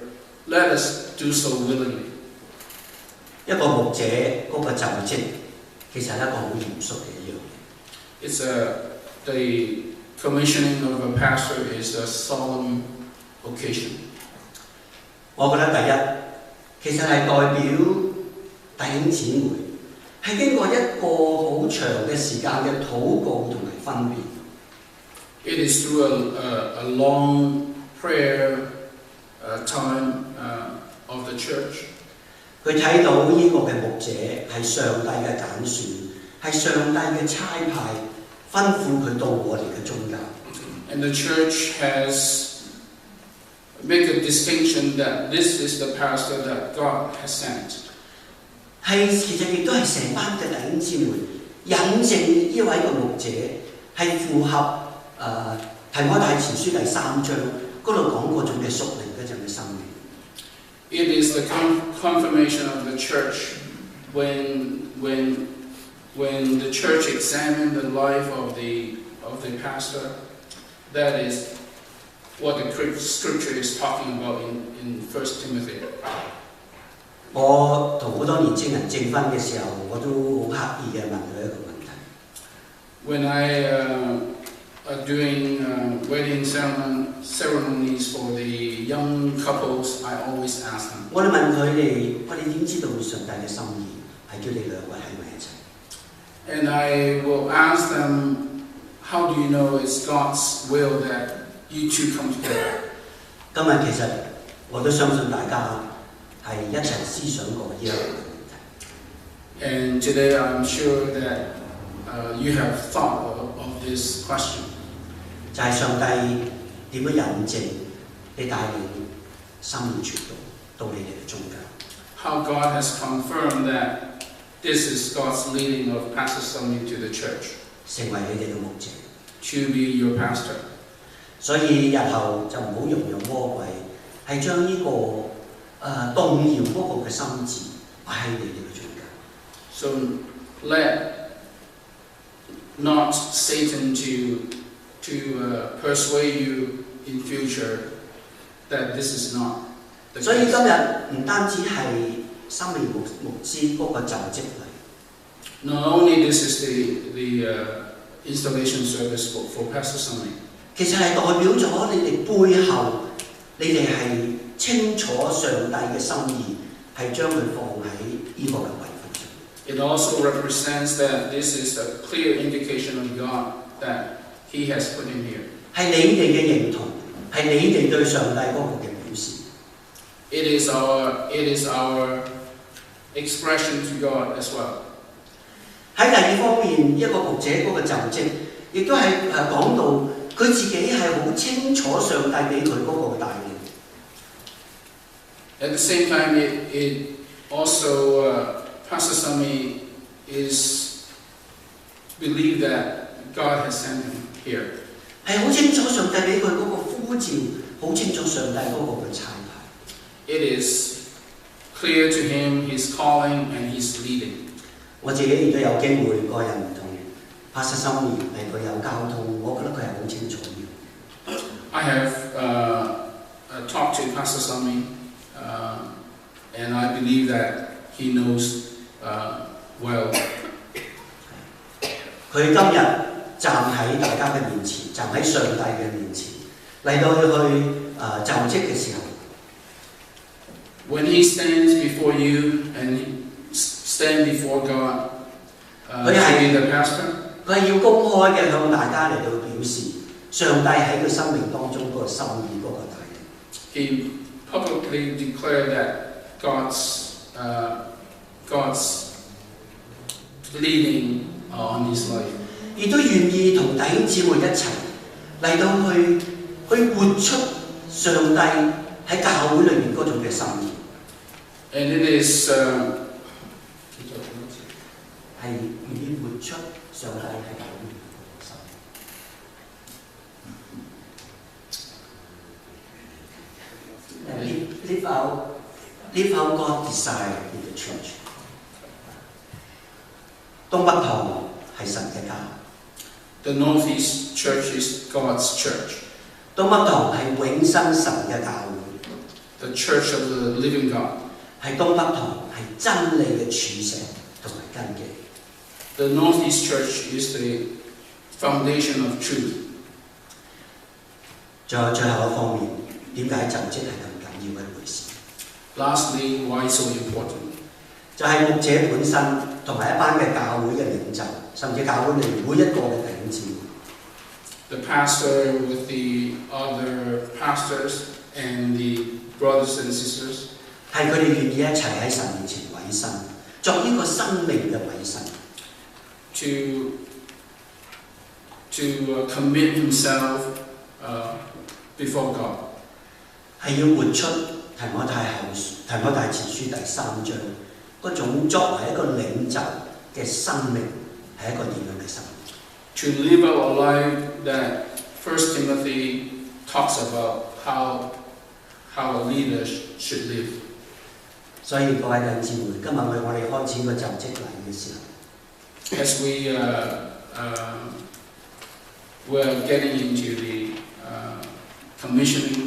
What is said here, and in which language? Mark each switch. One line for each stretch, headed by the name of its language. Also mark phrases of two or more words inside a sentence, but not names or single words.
English: Let us do so willingly.
Cantonese: 一個牧者嗰個就職，其實係一個好嚴肅嘅一樣嘢。
English: It's the commissioning of a pastor is a solemn occasion.
Cantonese: 我覺得第一，其實係代表弟兄姊妹係經過一個好長嘅時間嘅禱告同埋分辨。
English: It is through a long prayer time of the church.
Cantonese: 佢睇到呢個嘅牧者係上帝嘅揀選，係上帝嘅差派，吩咐佢到我哋嘅中間。
English: And the church has make a distinction that this is the pastor that God has sent.
Cantonese: 係其實亦都係成班嘅弟兄姊妹引證呢位嘅牧者係符合提摩太前書第3章嗰度講嗰種嘅屬靈嗰種嘅生命。
English: It is the confirmation of the church when the church examined the life of the pastor. That is what the scripture is talking about in 1 Timothy.
Cantonese: 我同好多年青人證婚嘅時候，我都好刻意嘅問佢一個問題。
English: When I doing wedding ceremonies for the young couples, I always ask them.
Cantonese: 我哋問佢哋，我哋點知道上帝嘅心意係叫你兩位喺埋一齊？
English: And I will ask them, how do you know it's God's will that you two come together?
Cantonese: 今日其實我都相信大家係一齊思想過呢一個問題。
English: And today I'm sure that you have thought of this question.
Cantonese: 就係上帝點樣引證你帶領心意傳道到你哋嘅中間。
English: How God has confirmed that this is God's leading of Pastor Sami to the church.
Cantonese: 成為你哋嘅牧者。
English: To be your pastor.
Cantonese: 所以日後就唔好容讓魔鬼係將呢個動搖嗰個嘅心志擺喺你哋嘅中間。
English: So let not Satan to persuade you in future that this is not the case.
Cantonese: 所以今日唔單止係生命牧師嗰個就職禮。
English: Not only this is the installation service for Pastor Sami.
Cantonese: 其實係代表咗你哋背後，你哋係清楚上帝嘅心意，係將佢放喺呢個嘅位份上。
English: It also represents that this is a clear indication of God that He has put in here.
Cantonese: 係你哋嘅認同，係你哋對上帝嗰個嘅表示。
English: It is our expression to God as well.
Cantonese: 喺第二方面，一個牧者嗰個就職，亦都係講到佢自己係好清楚上帝俾佢嗰個帶領。
English: At the same time, it also Pastor Sami is believe that God has sent him here.
Cantonese: 係好清楚上帝俾佢嗰個呼召，好清楚上帝嗰個嘅差派。
English: It is clear to him his calling and his leading.
Cantonese: 我自己亦都有機會個人唔同Pastor Sami係佢有交通，我覺得佢係好清楚嘅。
English: I have talked to Pastor Sami, and I believe that he knows well.
Cantonese: 佢今日站喺大家嘅面前，站喺上帝嘅面前，嚟到去就職嘅時候。
English: When he stands before you and stand before God, to be the pastor.
Cantonese: 佢係要公開嘅向大家嚟到表示上帝喺佢生命當中嗰個心意嗰個帶領。
English: He publicly declared that God's leading on his life.
Cantonese: 亦都願意同弟兄姊妹一齊嚟到去活出上帝喺教會裏面嗰種嘅心意。
English: And it is
Cantonese: 係願意活出上帝喺教會裏面嘅心意。
English: Live out God's desire in the church。
Cantonese: 東北堂係神嘅家。
English: The Northeast Church is God's church.
Cantonese: 東北堂係永生神嘅教會。
English: The Church of the Living God.
Cantonese: 係東北堂係真理嘅柱石同埋根基。
English: The Northeast Church is the foundation of truth.
Cantonese: 仲有最後一方面，點解就職係咁緊要嘅一回事
English: Lastly, why so important?
Cantonese: 就係牧者本身同埋一班嘅教會嘅領袖，甚至教會裏每一個嘅弟兄姊妹。
English: The pastor with the other pastors and the brothers and sisters.
Cantonese: 係佢哋願意一齊喺神面前委身，作呢個生命嘅委身。
English: To commit himself before God.
Cantonese: 係要活出提摩太前書第3章嗰種作為一個領袖嘅生命係一個點樣嘅生命
English: To live out a life that 1 Timothy talks about how a leader should live.
Cantonese: 所以各位弟兄姊妹，今日我哋開始個就職禮嘅時候
English: As we're getting into the commissioning,